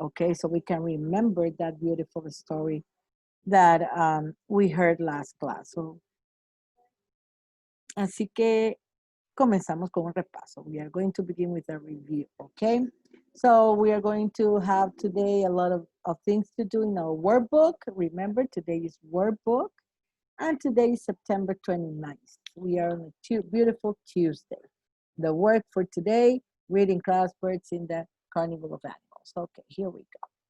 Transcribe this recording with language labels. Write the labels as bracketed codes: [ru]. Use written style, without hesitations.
[en] Okay, so we can remember that beautiful story that we heard last class. [es] So, así que comenzamos con un repaso. [en] We are going to begin with a review, okay? So we are going to have today a lot of things to do in our workbook. Remember, today is workbook, and today is September 29th. We are on a beautiful Tuesday. The work for today, reading class, Birds in the Carnival of Animals. Okay, here we go.